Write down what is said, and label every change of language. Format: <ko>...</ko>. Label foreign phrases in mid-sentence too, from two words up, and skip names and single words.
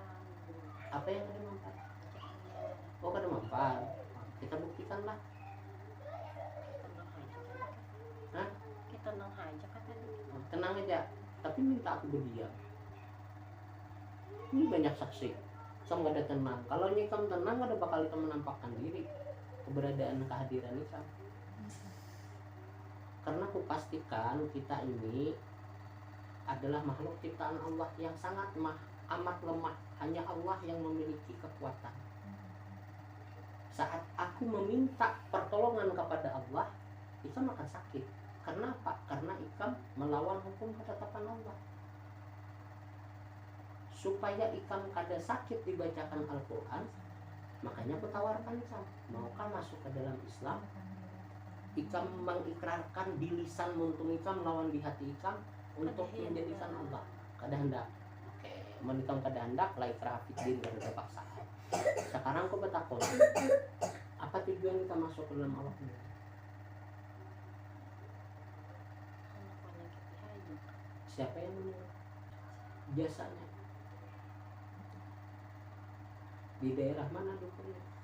<id>Apa yang kada mampan? Oh kada mampan. Kita buktikanlah. Hah? Kita tenang aja kata dia. Tenang aja, tapi minta aku berdiam. Ini banyak saksi, so nggak ada tenang. Kalau ikam tenang, ada bakal ikam menampakkan diri, keberadaan kehadiran ikam. Karena aku pastikan kita ini adalah makhluk ciptaan Allah yang sangat amat lemah. Hanya Allah yang memiliki kekuatan. Saat aku meminta pertolongan kepada Allah, ikam akan sakit. Karena apa? Karena ikam melawan hukum ketetapan Allah. Supaya ikam kada sakit dibacakan Al-Quran, makanya aku tawarkan ikam, maukah masuk ke dalam Islam? Ikam mengikrarkan di lisan muntung ikam lawan di hati ikam untuk menjadikan Allah. Kada hendak. Oke, mun ikam kada hendak,</id> <ar>la ikrah fiddin,</ar> <id>kada ada paksaan. Sekarang aku bertakon, apa tujuan kita masuk ke dalam Allah ini? Siapa yang menyuruh? Jasanya. Di daerah mana dukunnya?</id>